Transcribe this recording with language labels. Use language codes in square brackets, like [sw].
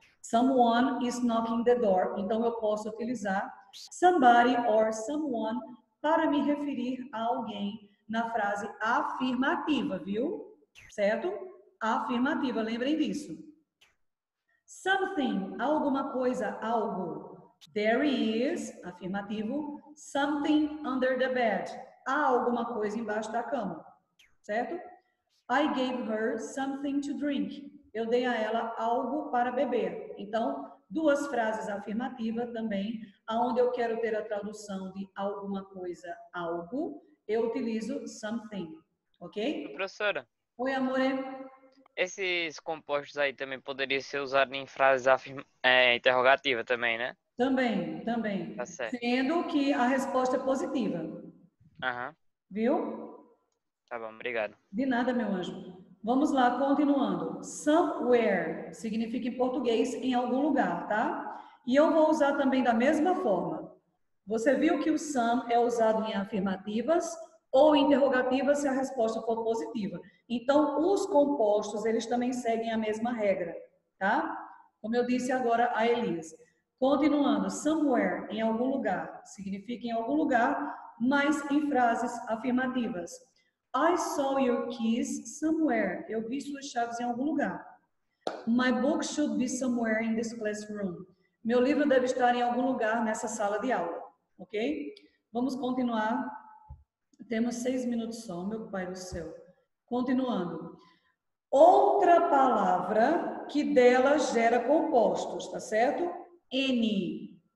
[en] Someone is knocking the door. [pt] Então, eu posso utilizar somebody or someone para me referir a alguém na frase afirmativa, viu? Certo? Afirmativa, lembrem disso. Something, alguma coisa, algo. [en] There is, afirmativo, something under the bed. [pt] Há alguma coisa embaixo da cama, certo? [en] I gave her something to drink. [pt] Eu dei a ela algo para beber. Então, duas frases afirmativas também, aonde eu quero ter a tradução de alguma coisa, algo, eu utilizo something, ok? Professora, Oi, amore. esses compostos aí também poderiam ser usados em frases interrogativas também, né? Também. Tá certo. Sendo que a resposta é positiva. Aham, Viu? tá bom, obrigado. De nada, meu anjo. Vamos lá, continuando. Somewhere significa em português em algum lugar, tá? E eu vou usar também da mesma forma. Você viu que o some é usado em afirmativas ou interrogativas se a resposta for positiva. Então, os compostos, eles também seguem a mesma regra, tá? Como eu disse agora a Elise. Continuando, somewhere, em algum lugar, significa em algum lugar, mas em frases afirmativas. [en] I saw your keys somewhere. [pt] Eu vi suas chaves em algum lugar. [en] My book should be somewhere in this classroom. [pt] Meu livro deve estar em algum lugar nessa sala de aula. Ok? Vamos continuar. Temos 6 minutos só, meu pai do céu. Continuando. Outra palavra que dela gera compostos, tá certo? N.